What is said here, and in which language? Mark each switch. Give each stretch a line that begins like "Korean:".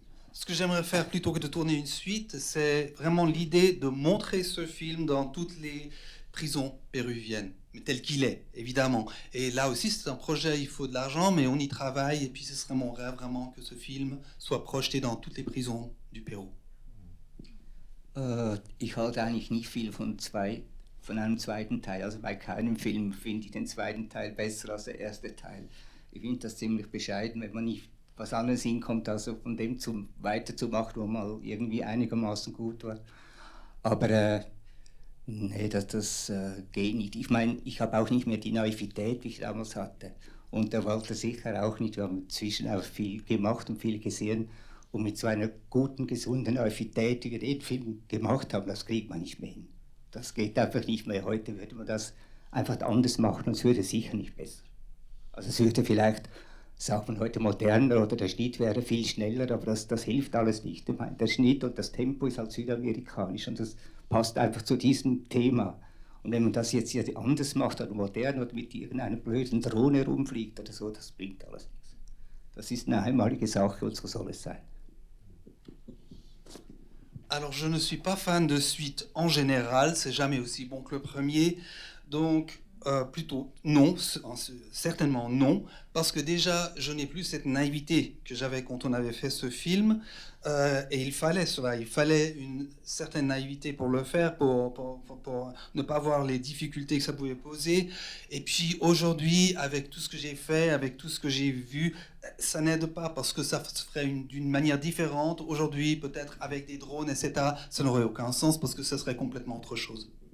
French: Ce que j'aimerais faire plutôt que de tourner une suite, c'est vraiment l'idée de montrer ce film dans toutes les prisons péruviennes, mais tel qu'il est, évidemment. Et là aussi, c'est un projet, il faut de l'argent, mais on y travaille. Et puis, ce serait mon rêve vraiment que ce film soit projeté dans toutes les prisons du Pérou.
German: Ich halte eigentlich nicht viel von einem zweiten Teil. Also bei keinem Film finde ich den zweiten Teil besser als der erste Teil. Ich finde das ziemlich bescheiden, wenn man nicht was anderes hinkommt, also von dem weiterzumachen, wo mal irgendwie einigermaßen gut war. Aber nee, das geht nicht. Ich meine, ich habe auch nicht mehr die Naivität, wie ich damals hatte. Und der Walter sicher auch nicht. Wir haben inzwischen auch viel gemacht und viel gesehen. Und mit so einer guten, gesunden Naivität, die wir den Film gemacht haben, das kriegt man nicht mehr hin. Das geht einfach nicht mehr. Heute würde man das einfach anders machen und es würde sicher nicht besser. Also es würde vielleicht, sagt man heute, moderner oder der Schnitt wäre viel schneller, aber das hilft alles nicht. Ich meine, der Schnitt und das Tempo ist halt südamerikanisch und das passt einfach zu diesem Thema. Und wenn man das jetzt anders macht oder modern oder mit irgendeiner blöden Drohne rumfliegt oder so, das bringt alles nichts. Das ist eine einmalige Sache und so soll es sein.
French: Alors, je ne suis pas fan de suite en général, c'est jamais aussi bon que le premier, donc plutôt non, certainement non, parce que déjà, je n'ai plus cette naïveté que j'avais quand on avait fait ce film, et il fallait cela, il fallait une certaine naïveté pour le faire, pour ne pas voir les difficultés que ça pouvait poser, et puis aujourd'hui, avec tout ce que j'ai fait, avec tout ce que j'ai vu, ça n'aide pas, parce que ça se ferait d'une manière différente, aujourd'hui, peut-être avec des drones, etc., ça n'aurait aucun sens, parce que ça serait complètement autre chose.